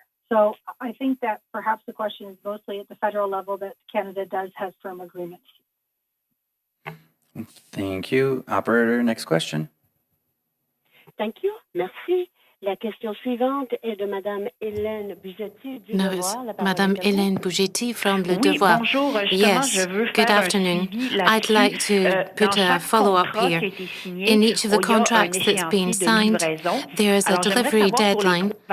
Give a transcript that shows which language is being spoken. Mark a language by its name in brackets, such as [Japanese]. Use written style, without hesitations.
[English] So I think that perhaps the question is mostly at the federal level that Canada does have firm agreements. Thank you. Operator, next question. Thank you. [French] Merci. La question suivante est de Madame Hélène Bugetti du [English] No, [French] Devoir. [English] it's Madame Hélène Bugetti from Le Devoir. Yes, good afternoon. I'd like to put a follow-up here. In each of the contracts that's been signed, there is a delivery deadline.